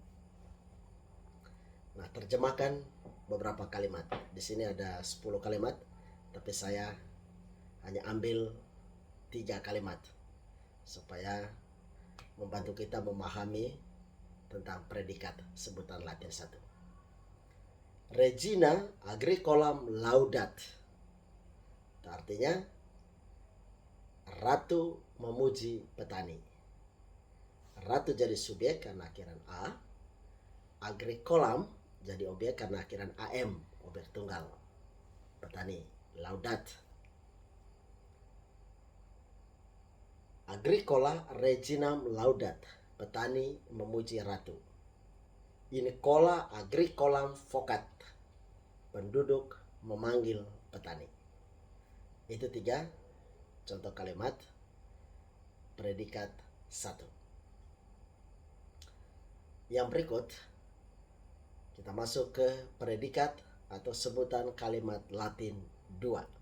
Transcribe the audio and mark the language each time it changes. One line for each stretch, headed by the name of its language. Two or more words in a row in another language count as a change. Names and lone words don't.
Indonesian: Nah, terjemahkan beberapa kalimat. Di sini ada 10 kalimat, tapi saya hanya ambil 3 kalimat supaya membantu kita memahami tentang predikat sebutan Latin 1.
Latin: Regina agricolam laudat.
Indonesian: Artinya ratu memuji petani. Ratu jadi subjek karena akhiran A. Agricolam jadi objek karena akhiran AM, objek tunggal. Petani,
Latin: laudat. Agricola reginam laudat,
Indonesian: petani memuji ratu.
Latin: In cola agricolam vocat,
Indonesian: penduduk memanggil petani. Itu 3 contoh kalimat predikat 1. Yang berikut kita masuk ke predikat atau sebutan kalimat Latin 2.